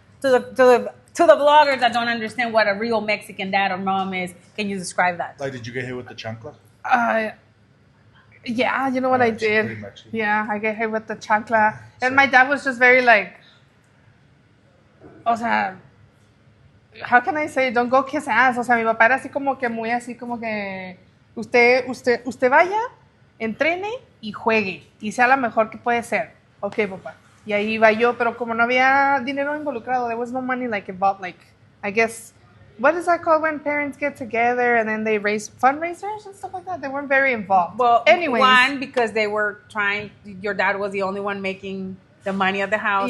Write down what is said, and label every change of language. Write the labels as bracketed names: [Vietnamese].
[English] To the vloggers that don't understand what a real Mexican dad or mom is, can you describe that? Like, did you get hit with the chancla? Yeah, you know what I It's pretty did? Mexican. Yeah, I get hit with the chancla. And my dad was just very like, [Spanish] o sea, [English] how can I say, don't go kiss ass. [Spanish] O sea, mi papá era así como que muy así como que usted vaya, entrene y juegue y sea la mejor que puede ser. Ok, papá. Y ahí iba yo, pero como no había dinero involucrado, [English] there was no money like involved, like, I guess, what is that called when parents get together and then they raise fundraisers and stuff like that? They weren't very involved. Well, anyways, one, because they were trying, your dad was the only one making the money of the house.